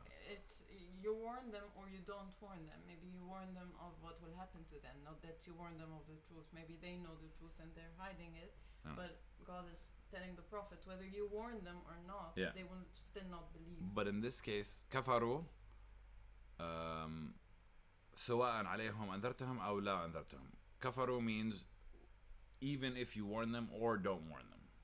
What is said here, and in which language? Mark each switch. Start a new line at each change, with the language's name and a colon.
English: It's you warn them or you don't warn them. Maybe you warn them of what will happen to them, not that you warn them of the truth. Maybe they know the truth and they're hiding it, but God is telling the Prophet whether you warn them or not, Yeah. they will still not believe. But in this case, kafaru.
Arabic: سواء عليهم أنذرتهم أو لا أنذرتهم.
English: Kafaru means even if you warn them or don't warn them.